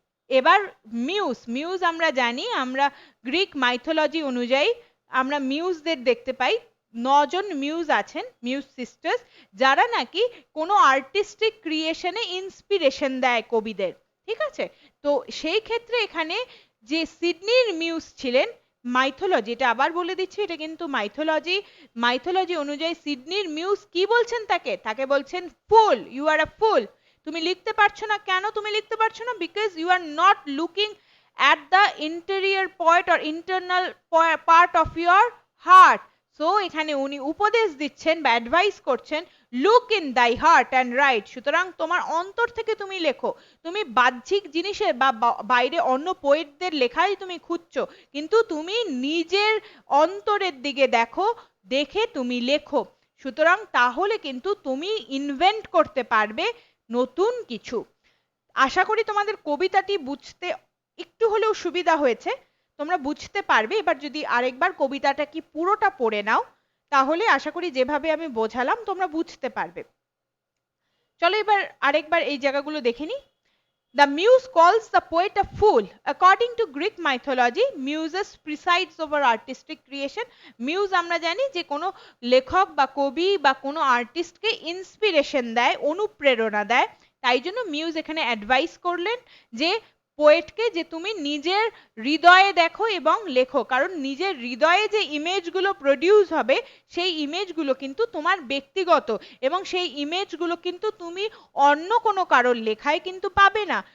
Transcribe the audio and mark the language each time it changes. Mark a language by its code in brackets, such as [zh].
[bn] এবার মিউজ আমরা জানি, আমরা গ্রিক মাইথোলজি অনুযায়ী আমরা মিউজদের দেখতে পাই, 9 জন মিউজ আছেন, মিউজ সিস্টার্স, যারা নাকি কোনো আর্টিস্টিক ক্রিয়েশনে ইন্সপিরেশন দেয় কবিদের, ঠিক আছে? তো সেই ক্ষেত্রে এখানে যে সিডনির মিউজ ছিলেন, মাইথোলজি, এটা আবার বলে দিচ্ছি, এটা কিন্তু মাইথোলজি অনুযায়ী সিডনির মিউজ কি বলছেন তাকে বলছেন ফুল, [en] You are a fool. [bn] তুমি লিখতে পারছো না, কেন তুমি লিখতে পারছো না? [en] because you are not looking at the interior point or internal part of your heart, [bn] so এখানে উনি উপদেশ দিচ্ছেন বা অ্যাডভাইস করছেন, [en] Look in thy heart and write. [bn] সুতরাং তোমার অন্তর থেকে তুমি লেখো। তুমি বাহ্যিক জিনিসের বা বাইরে অন্য পোয়েটদের লেখাই তুমি খুঁজছো, কিন্তু তুমি নিজের অন্তরের দিকে দেখো, দেখে তুমি লেখো। সুতরাং তাহলে কিন্তু তুমি ইনভেন্ট করতে পারবে নতুন কিছু। আশা করি তোমাদের কবিতাটি বুঝতে একটু হলেও সুবিধা হয়েছে, তোমরা বুঝতে পারবে। এবার যদি আরেকবার কবিতাটা কি পুরোটা পড়ে নাও, তাহলে আশা করি যেভাবে আমি বোঝালাম তোমরা বুঝতে পারবে। চলো এবার আরেকবার এই জায়গাগুলো দেখে নিই। [en] The muse calls the poet a fool. According to Greek mythology, muses presides over artistic creation. [bn] Muse আমরা জানি যে কোনো লেখক বা কবি বা কোনো আর্টিস্টকে ইন্সপিরেশন দেয়, অনুপ্রেরণা দেয়। তাই জন্য মিউজ এখানে অ্যাডভাইস করলেন যে পোয়েটকে, যে তুমি নিজের হৃদয়ে দেখো এবং লেখো, কারণ নিজের হৃদয়ে যে ইমেজগুলো প্রডিউস হবে সেই ইমেজগুলো কিন্তু তোমার ব্যক্তিগত, এবং সেই ইমেজগুলো কিন্তু তুমি অন্য কোনো কারোর লেখায় কিন্তু পাবে না।